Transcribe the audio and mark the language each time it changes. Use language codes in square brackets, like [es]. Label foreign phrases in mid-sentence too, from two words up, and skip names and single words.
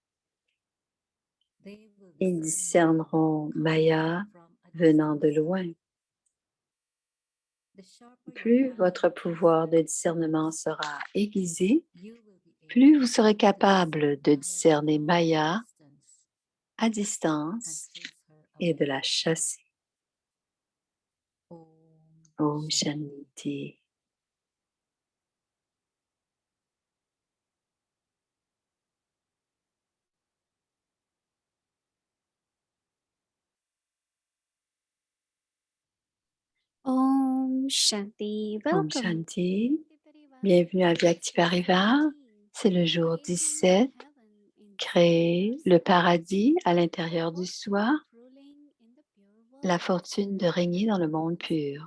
[fr] Ils discerneront Maya venant de loin. plus votre pouvoir de discernement sera aiguisé, plus vous serez capable de discerner Maya à distance et de la chasser. [sa] Om Shanti. Om Shanti. Om Welcome. Shanti. [fr] Bienvenue à Vyakti Parivar. C'est le jour 17. Créer le paradis à l'intérieur du soi, la fortune de régner dans le monde pur.